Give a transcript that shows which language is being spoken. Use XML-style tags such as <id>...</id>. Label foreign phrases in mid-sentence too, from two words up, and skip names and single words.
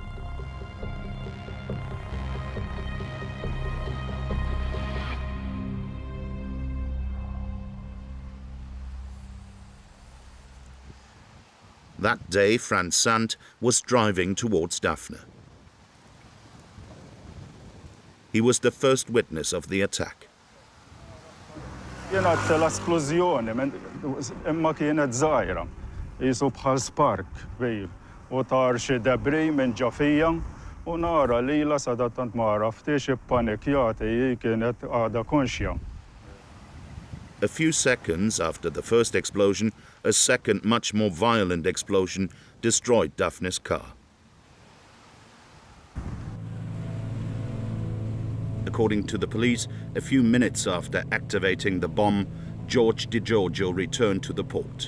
<en>That day, Franz Sant was driving towards Daphne. He was the first witness of the attack.</en> <mt>Jena l-esplużjoni, imma kienet żgħira, qisu bħal spark kbir, u tar xi debris minn ġafija u nara lilha sadattant ma raftix ippanikjat hi kienet għadha konxja.</mt> <en>A few seconds after the first explosion, a second, much more violent explosion destroyed Daphne's car. According to the police, a few minutes after activating the bomb, George De Giorgio returned to the port.</en>